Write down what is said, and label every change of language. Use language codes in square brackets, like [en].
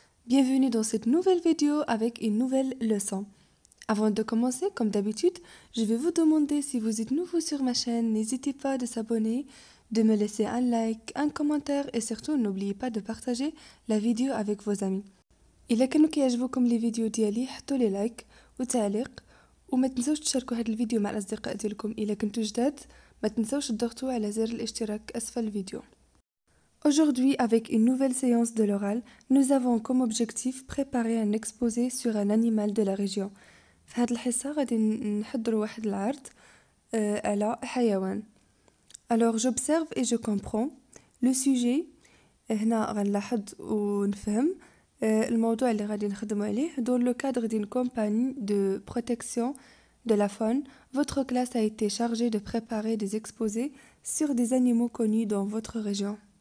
[fr] Bienvenue dans cette nouvelle vidéo avec une nouvelle leçon. Avant de commencer, comme d'habitude, je vais vous demander si vous êtes nouveau sur ma chaîne, n'hésitez pas de s'abonner, de me laisser un like, un commentaire et surtout n'oubliez pas de partager la vidéo avec vos amis. [ar] إلا كانوا كيعجبوكم لي فيديو ديالي حطوا لي لايك وتعليق وما تنسوش تشاركوا هذا الفيديو مع الأصدقاء ديالكم. إلا كنتوا جداد ما تنسوش تضغطوا على زر الاشتراك أسفل الفيديو. [fr] Aujourd'hui, avec une nouvelle séance de l'oral, nous avons comme objectif préparer un exposé sur un animal de la région. [ar] في هذه الحصة غادي نحضروا واحد العرض على حيوان. [fr] Alors j'observe et je comprends le sujet. [ar] هنا غنلاحظ ونفهم الموضوع اللي غادي نخدموا عليه. [fr] Dans le cadre d'une campagne de protection de la faune, votre classe a été chargée de préparer des exposés sur des animaux connus dans votre région.